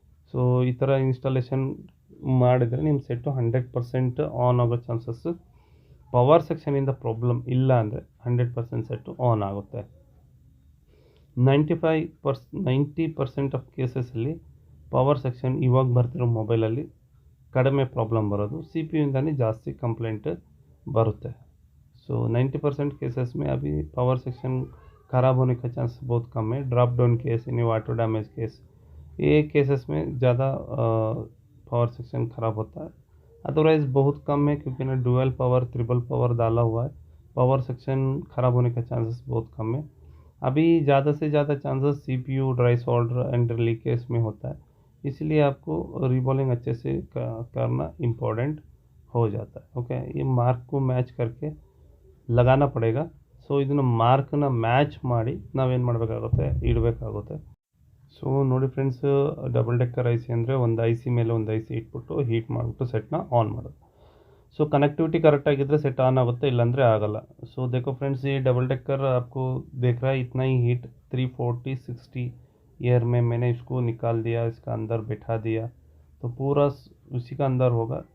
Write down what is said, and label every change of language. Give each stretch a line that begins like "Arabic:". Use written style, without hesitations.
Kannada: So ಈ ಥರ installation ಮಾಡಿದರೆ ನಿಮ್ಮ ಸೆಟ್ಟು 100% ಆನ್ ಆಗೋ ಚಾನ್ಸಸ್ಸು, ಪವರ್ ಸೆಕ್ಷನಿಂದ ಪ್ರಾಬ್ಲಮ್ ಇಲ್ಲ ಅಂದರೆ 100% ಸೆಟ್ಟು ಆನ್ ಆಗುತ್ತೆ. 90% ಆಫ್ ಕೇಸಸಲ್ಲಿ ಪವರ್ ಸೆಕ್ಷನ್ ಇವಾಗ ಬರ್ತಿರೋ ಮೊಬೈಲಲ್ಲಿ ಕಡಿಮೆ ಪ್ರಾಬ್ಲಮ್ ಬರೋದು, CPU ಇಂದನೇ ಜಾಸ್ತಿ ಕಂಪ್ಲೇಂಟ್ ಬರುತ್ತೆ.
Hindi: सो 90% केसेस में अभी पावर सेक्शन ख़राब होने का चांस बहुत कम है. ड्रॉप डाउन केस, यानी वाटर डैमेज केस, ये केसेस में ज़्यादा पावर सेक्शन ख़राब होता है. अदरवाइज़ बहुत कम है, क्योंकि ना डुअल पावर, ट्रिपल पावर डाला हुआ है. पावर सेक्शन ख़राब होने का चांसेस बहुत कम है. अभी ज़्यादा से ज़्यादा chances CPU dry solder and leakage में होता है. इसलिए आपको रिबॉलिंग अच्छे से करना इम्पोर्टेंट हो जाता है. ओके, ये मार्क को मैच करके लगाना पड़ेगा.
Kannada: ಸೊ ಇದನ್ನು ಮಾರ್ಕ್ನ ಮ್ಯಾಚ್ ಮಾಡಿ ನಾವೇನು ಮಾಡಬೇಕಾಗುತ್ತೆ, ಇಡಬೇಕಾಗುತ್ತೆ. ಸೊ ನೋಡಿ ಫ್ರೆಂಡ್ಸ್, ಡಬಲ್ ಡೆಕ್ಕರ್ IC ಅಂದರೆ ಒಂದು IC ಮೇಲೆ ಒಂದು IC ಇಟ್ಬಿಟ್ಟು ಹೀಟ್ ಮಾಡಿಬಿಟ್ಟು ಸೆಟ್ನ ಆನ್ ಮಾಡೋದು. ಸೊ ಕನೆಕ್ಟಿವಿಟಿ ಕರೆಕ್ಟಾಗಿದ್ದರೆ ಸೆಟ್ ಆನ್ ಆಗುತ್ತೆ, ಇಲ್ಲಾಂದರೆ ಆಗಲ್ಲ.
Hindi: ಸೊ देखो फ्रेंड्स, ये डबल डेकर आपको देख रहा है, इतना ही हीट 340-60 एयर में मैंने इसको निकाल दिया, इसका अंदर बैठा दिया, तो पूरा उसी का अंदर होगा.